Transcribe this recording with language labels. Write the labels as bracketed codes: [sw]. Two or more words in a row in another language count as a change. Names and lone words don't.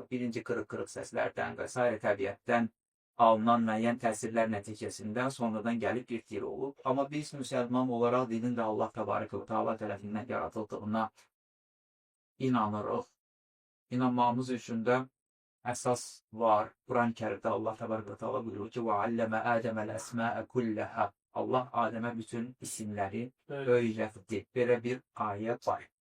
[az] Birinci qırıq-qırıq səslərdən və s. təbiətdən alınan müəyyən təsirlər nəticəsində sonradan gəlib bir dil olub. Amma biz müsəlman olaraq dilin də Allah [ar] تبارك و تعالى [az] tərəfindən yaratıldığına inanırıq. İnanmamız üçün də əsas var. Quran-ı Kərimdə Allah [ar] تبارك و تعالى [az] buyurur ki, [ar] وَعَلَّمَ آدَمَ الْأَسْمَاءَ كُلَّهَا [az] Allah Adəmə bütün isimləri öyrətdi. Belə bir ayət var.